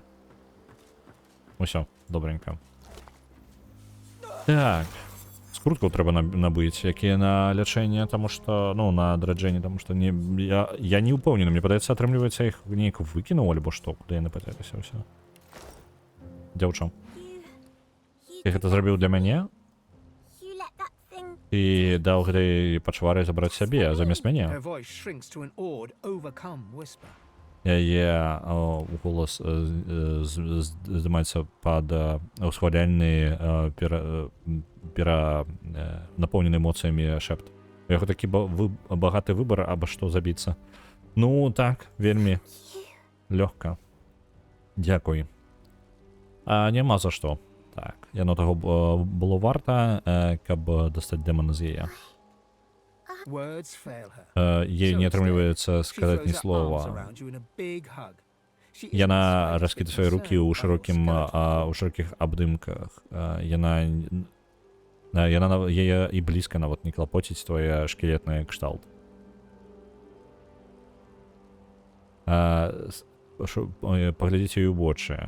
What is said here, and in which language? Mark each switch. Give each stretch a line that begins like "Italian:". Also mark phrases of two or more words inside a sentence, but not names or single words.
Belarusian: Усё, добренько. Так. Скруткаў трэба набыць, якія на лячэнне, таму што, ну, на адраджэнне, таму што не, я не ўпэўнены, мне падаецца, атрымліваецца, іх неяк выкінуў, альбо што, куды яны пацяліся, ўсё. Дзяўчо. Ты гэта зрабіў для мяне?
English: You let that thing.
Belarusian: І даў гэтай пачвары забраць сябе, замест мяне.
English: Her voice shrinks to an awed, overcome whisper.
Belarusian: Яе голас здымаецца пад усхваляльны напоўнены эмоцыямі шэпт. У яго такі багаты выбар, аба што забіцца. Ну, так, вельмі лёгка. Дзякуй. А няма за што. Так, яно таго было варта, каб дастаць дэмана з яе.
English: Words fail her.
Belarusian: Ей не атрымліваецца сказаць ні слова. Яна раскідае свае рукі ў шырокіх абдымках. Яна яе і блізка нават не клапоціць твоя шкілетная кшталт. Паглядзіце ёй у вочы.